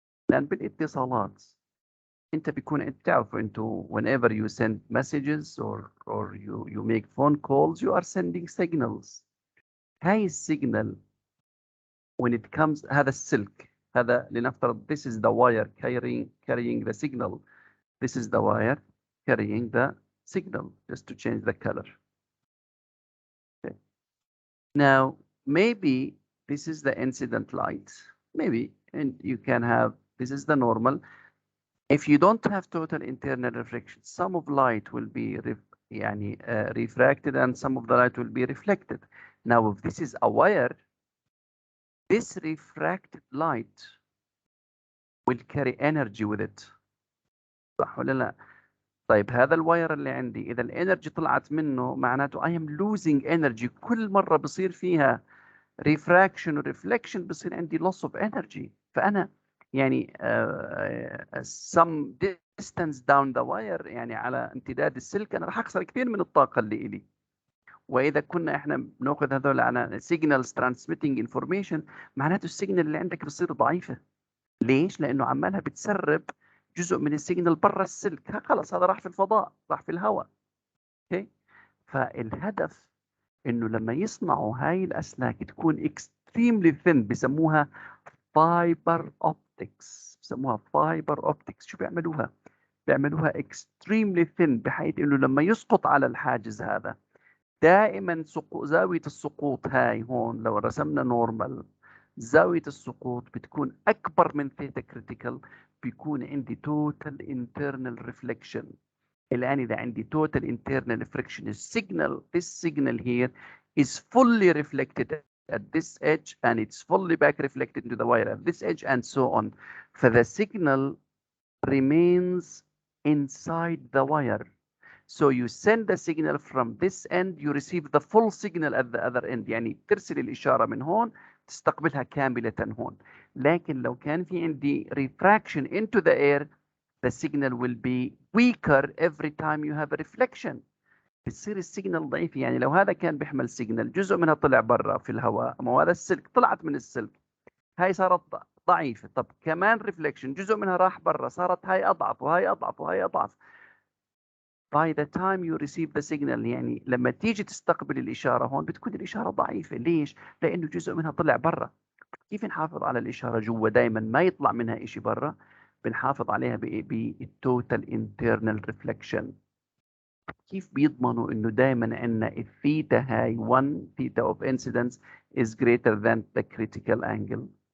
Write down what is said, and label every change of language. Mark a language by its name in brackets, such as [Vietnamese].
[Arabic] لان بالاتصالات انت بيكون بتعرفوا انتوا [English] whenever you send messages or you make phone calls you are sending signals. [Arabic] هاي السيجنال [English] when it comes [Arabic] هذا السلك، هذا لنفترض [English] this is the wire carrying the signal. This is the wire carrying the signal, just to change the color. Okay. Now maybe this is the incident light, maybe, and you can have this is the normal. If you don't have total internal reflection, some of light will be refracted and some of the light will be reflected. Now, if this is a wire, this refracted light will carry energy with it. [Arabic] صح ولا لا؟ طيب هذا الواير اللي عندي إذا الانرجي طلعت منه معناته [English] I am losing energy. [Arabic] كل مرة بصير فيها refraction و reflection بصير عندي [English] loss of energy. [Arabic] فأنا يعني [English] some distance down the wire [Arabic] يعني على امتداد السلك أنا راح أخسر كثير من الطاقة اللي إلي. وإذا كنا إحنا بناخذ هذول على [English] signals transmitting information [Arabic] معناته السيجنال اللي عندك بتصير ضعيفة. ليش؟ لأنه عمالها بتسرب جزء من السيجنال برا السلك. خلص هذا راح في الفضاء، راح في الهواء. اوكي؟ فالهدف إنه لما يصنعوا هاي الأسلاك تكون [English] extremely thin [Arabic] بسموها فايبر اوبتكس. بسموها فايبر اوبتكس. شو بيعملوها؟ بيعملوها [English] extremely thin [Arabic] بحيث انه لما يسقط على الحاجز هذا دائما زاوية السقوط هاي هون لو رسمنا نورمال زاوية السقوط بتكون أكبر من ثيتا كريتيكال. بيكون عندي [English] total internal reflection. [Arabic] الآن إذا عندي [English] total internal reflection this signal here is fully reflected at this edge and it's fully back reflected into the wire at this edge and so on. فthe signal remains inside the wire. So you send the signal from this end, you receive the full signal at the other end. [Arabic] يعني ترسل الإشارة من هون تستقبلها كاملة هون. لكن لو كان في عندي [English] refraction into the air, the signal will be weaker every time you have a reflection. [Arabic] بتصير السيجنال ضعيف. يعني لو هذا كان بيحمل سيجنال جزء منها طلع برا في الهواء، أما هذا السلك طلعت من السلك هاي صارت ضعيفة. طب كمان ريفليكشن جزء منها راح برا صارت هاي أضعف وهاي أضعف وهاي أضعف. [English] By the time you receive the signal [Arabic] يعني لما تيجي تستقبل الإشارة هون بتكون الإشارة ضعيفة. ليش؟ لأنه جزء منها طلع برا. كيف نحافظ على الإشارة جوا دائما ما يطلع منها إشي برا؟ بنحافظ عليها بالتوتال internal reflection. كيف بيضمنوا انه دائما عندنا الثيتا هاي [English] 1 theta of incidence is greater than the critical angle.